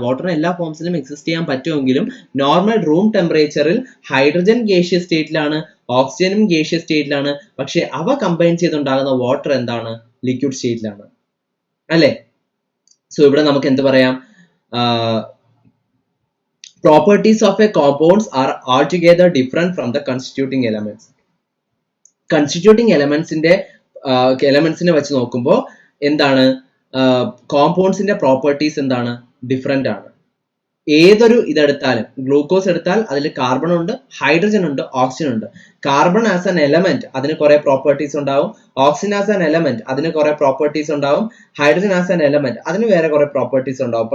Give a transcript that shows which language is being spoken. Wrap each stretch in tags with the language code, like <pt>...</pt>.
<ml>വാട്ടറിന് എല്ലാ ഫോംസിലും എക്സിസ്റ്റ് ചെയ്യാൻ പറ്റുമെങ്കിലും normal room ടെമ്പറേച്ചറിൽ ഹൈഡ്രജൻ ഗേഷ്യസ് സ്റ്റേറ്റിലാണ്, ഓക്സിജനും ഗേഷ്യസ് സ്റ്റേറ്റിലാണ്. പക്ഷെ അവ കമ്പൈൻ ചെയ്തുണ്ടാകുന്ന വാട്ടർ എന്താണ്, ലിക്വിഡ് സ്റ്റേറ്റിലാണ്, അല്ലേ. സോ ഇവിടെ നമുക്ക് എന്ത് പറയാം,</ml> <en>Properties of a compounds are altogether different from the constituting elements.</en> <ml>Constituting elementsന്റെ എലമെന്റ്സിനെ വെച്ച് നോക്കുമ്പോൾ എന്താണ് കോമ്പൗണ്ട്സിന്റെ പ്രോപ്പർട്ടീസ് എന്താണ് ഡിഫറെന്റ് ആണ്. ഏതൊരു ഇതെടുത്താലും ഗ്ലൂക്കോസ് എടുത്താൽ അതിൽ കാർബൺ ഉണ്ട്, ഹൈഡ്രജൻ ഉണ്ട്, ഓക്സിജൻ ഉണ്ട്. കാർബൺ ആസ് ആൻ എലമെന്റ് അതിന് കുറെ പ്രോപ്പർട്ടീസ് ഉണ്ടാവും, ഓക്സിജൻ ആസ് ആൻ എലമെന്റ് അതിന് കുറെ പ്രോപ്പർട്ടീസ് ഉണ്ടാവും, ഹൈഡ്രജൻ ആസ് ആൻ എലമെന്റ് അതിന് വേറെ കുറെ പ്രോപ്പർട്ടീസ് ഉണ്ടാവും.</ml>